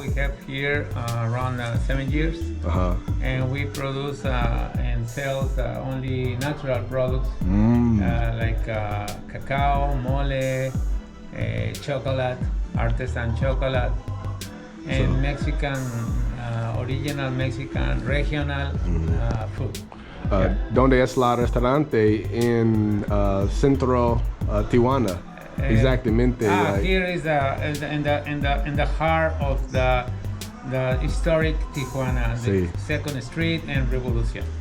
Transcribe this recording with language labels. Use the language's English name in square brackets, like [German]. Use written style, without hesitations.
[English] We have here around 7 years. And we produce and sell only natural products like cacao, mole, chocolate, artisan chocolate, and Mexican, original Mexican, regional food. [Spanish] ¿Dónde es la restaurante en centro Tijuana? Exactamente. [English] Here is in the heart of the historic Tijuana, the Second Street and Revolution.